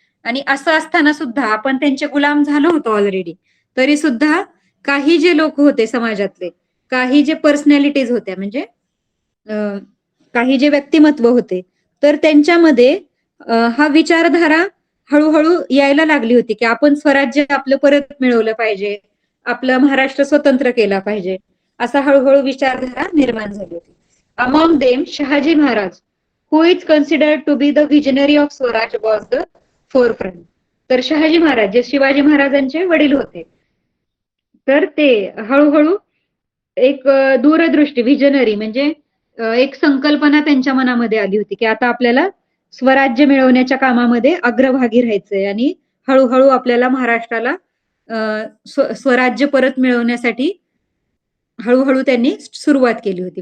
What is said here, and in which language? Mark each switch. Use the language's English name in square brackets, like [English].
[Marathi] आणि असं असताना सुद्धा आपण त्यांचे गुलाम झालो होतो ऑलरेडी, तरी सुद्धा काही जे लोक होते समाजातले, काही जे पर्सनॅलिटीज होत्या म्हणजे काही जे व्यक्तिमत्व होते, तर त्यांच्यामध्ये हा विचारधारा हळूहळू यायला लागली होती की आपण स्वराज्य आपलं परत मिळवलं पाहिजे, आपलं महाराष्ट्र स्वतंत्र केला पाहिजे, असा हळूहळू विचारधारा निर्माण झाली होती. [English] Among them Shahaji Maharaj, who is considered to be the visionary of Swaraj, was the forefront. [Marathi] तर शहाजी महाराज जे शिवाजी महाराजांचे वडील होते, तर ते हळूहळू एक दूरदृष्टी, विजनरी म्हणजे एक संकल्पना त्यांच्या मनामध्ये आली होती की आता आपल्याला स्वराज्य मिळवण्याच्या कामामध्ये अग्रभागी राहायचंय आणि हळूहळू आपल्याला महाराष्ट्राला स्वराज्य परत मिळवण्यासाठी हळूहळू त्यांनी सुरुवात केली होती.